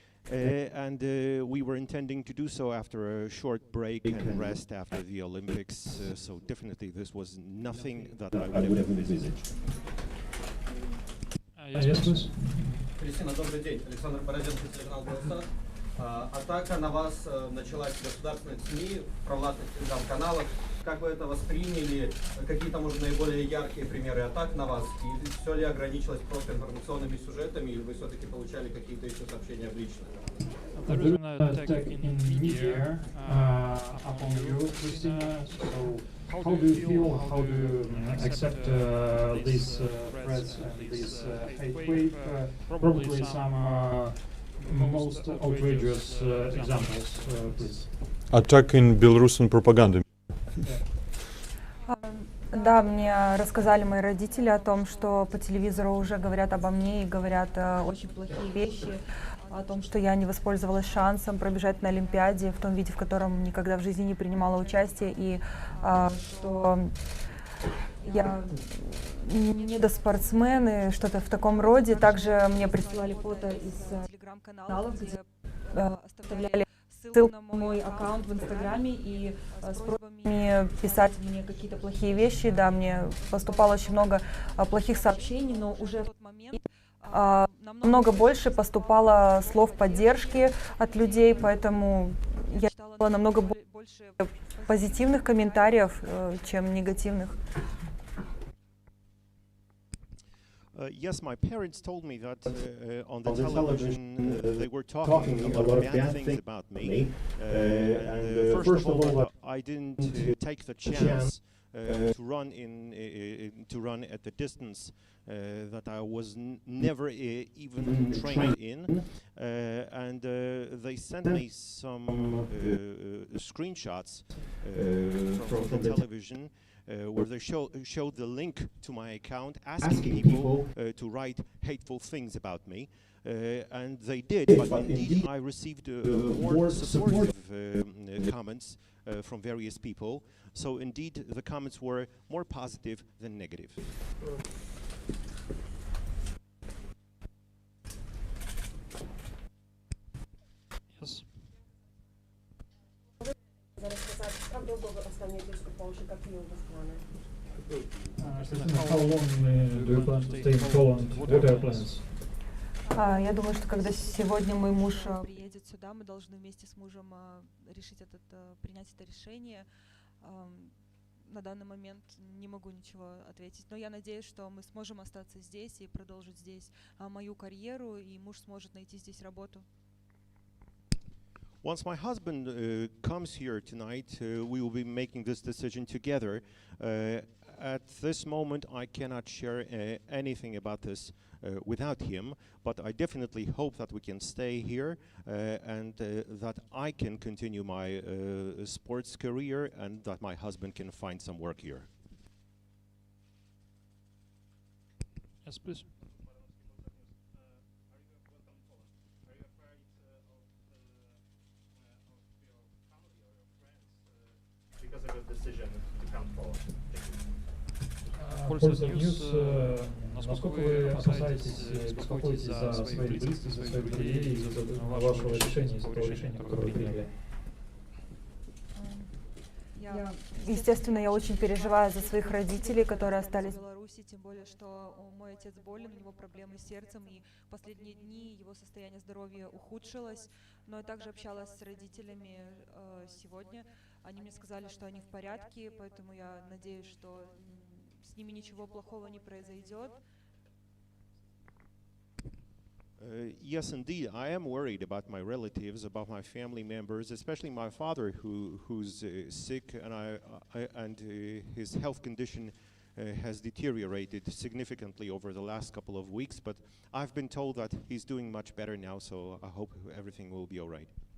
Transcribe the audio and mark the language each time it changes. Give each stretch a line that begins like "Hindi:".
English: And we were intending to do so after a short break and rest after the Olympics, so definitely this was nothing that I would have envisaged. Yes, please.
Russian: Крисcina, добрый день. Александр Бороденко, телеканал «Голоса». Атака на вас началась в государственных СМИ, провластных телеграм-каналах. Как вы это восприняли? Какие-то, может, наиболее яркие примеры атак на вас? И все ли ограничилось просто информационными сюжетами, или вы все-таки получали какие-то еще сообщения в личных?
English: There is an attack in media upon you, Kryscina. So, how do you feel? How do you accept these threats and this hate wave? Probably some most outrageous examples, please. Attack in Belarusian propaganda.
Russian: Да, мне рассказали мои родители о том, что по телевизору уже говорят обо мне и говорят очень плохие вещи, о том, что я не воспользовалась шансом пробежать на Олимпиаде в том виде, в котором никогда в жизни не принимала участие, и что я недоспортсмен и что-то в таком роде. Также мне присылали фото из телеграм-каналов, где оставляли ссылку на мой аккаунт в Инстаграме и с просьбами писать мне какие-то плохие вещи. Да, мне поступало очень много плохих сообщений, но уже в тот момент намного больше поступало слов поддержки от людей, поэтому я читала намного больше позитивных комментариев, чем негативных.
English: Yes, my parents told me that on the television they were talking a lot of bad things about me. First of all, I didn't take the chance to run at the distance that I was never even trained in, and they sent me some screenshots from the television. Where they showed the link to my account, asking people to write hateful things about me, and they did. But indeed, I received more supportive comments from various people. So indeed, the comments were more positive than negative. Yes.
Russian: Как долго вы останетесь в Польше, какие у вас планы?
English: How long do you plan to stay in Poland? What are your plans?
Russian: Я думаю, что когда сегодня мой муж приедет сюда, мы должны вместе с мужем принять это решение. На данный момент не могу ничего ответить, но я надеюсь, что мы сможем остаться здесь и продолжить здесь мою карьеру, и муж сможет найти здесь работу.
English: Once my husband comes here tonight, we will be making this decision together. At this moment, I cannot share anything about this without him, but I definitely hope that we can stay here and that I can continue my sports career and that my husband can find some work here. Yes, please. Because of the decision to come forward.
Russian: Польза Ньюс, насколько вы опасаетесь, беспокоитесь за своих близких, за своих друзей, из-за вашего решения, из-за того решения, которое вы приняли? Естественно, я очень переживаю за своих родителей, которые остались в Беларуси, тем более, что мой отец болен, у него проблемы с сердцем, и в последние дни его состояние здоровья ухудшилось. Но я также общалась с родителями сегодня. Они мне сказали, что они в порядке, поэтому я надеюсь, что с ними ничего плохого не произойдет.
English: Yes, indeed. I am worried about my relatives, about my family members, especially my father, who's sick, and his health condition has deteriorated significantly over the last couple of weeks. But I've been told that he's doing much better now, so I hope everything will be all right.